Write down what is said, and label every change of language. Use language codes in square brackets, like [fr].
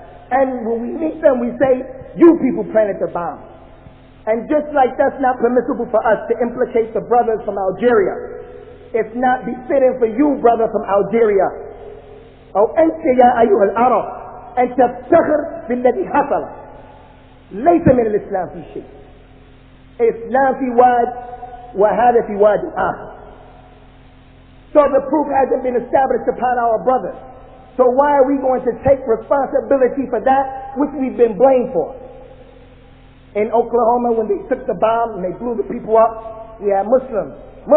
[en] And when we meet them, we say, you people planted the bomb. And just like that's not permissible for us to implicate the brothers from Algeria, it's not befitting for you, brother from Algeria, [ar] أو أنت يا أيها العرب أن تفتخر بالذي حصل. ليس من الإسلام في شيء. إسلام في واد وهذا في واد آخر. [en] So the proof hasn't been established upon our brothers. So why are we going to take responsibility for that which we've been blamed for? In Oklahoma, when they took the bomb and they blew the people up, we had Muslims.